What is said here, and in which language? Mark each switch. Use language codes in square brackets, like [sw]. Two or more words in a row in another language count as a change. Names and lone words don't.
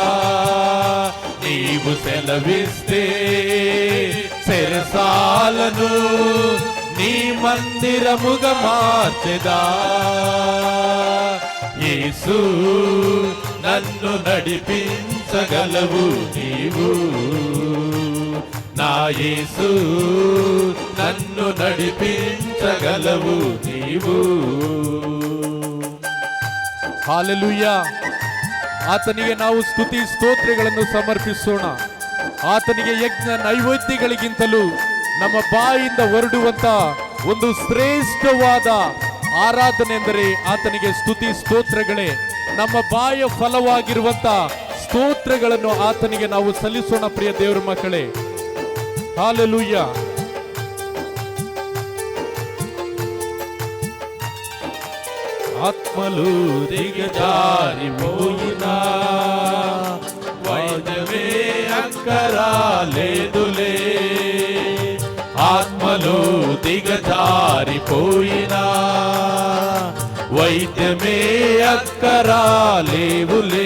[te] నీవు సెలవిస్తే చెరసాలను నీ మందిరముగా మార్చెదా, యేసు నన్ను నడిపించగలవు నీవు, నా యేసు నన్ను నడిపించగలవు నీవు. [kn] ಹಲ್ಲೆಲೂಯಾ. ಆತನಿಗೆ ನಾವು ಸ್ತುತಿ ಸ್ತೋತ್ರಗಳನ್ನು ಸಮರ್ಪಿಸೋಣ. ಆತನಿಗೆ ಯಜ್ಞ ನೈವೇದ್ಯಗಳಿಗಿಂತಲೂ ನಮ್ಮ ಬಾಯಿಂದ ಹೊರಡುವಂತ ಒಂದು ಶ್ರೇಷ್ಠವಾದ ಆರಾಧನೆ ಎಂದರೆ ಆತನಿಗೆ ಸ್ತುತಿ ಸ್ತೋತ್ರಗಳೇ. ನಮ್ಮ ಬಾಯ ಫಲವಾಗಿರುವಂತ ಸ್ತೋತ್ರಗಳನ್ನು ಆತನಿಗೆ ನಾವು ಸಲ್ಲಿಸೋಣ ಪ್ರಿಯ ದೇವರ ಮಕ್ಕಳೇ. ಹಲ್ಲೆಲೂಯ. [te] ఆత్మలు దిగజారిపోయినా వైద్యమే అక్కరాలేదులే. ఆత్మలు దిగజారిపోయినా వైద్యమే అక్కరాలేవులే.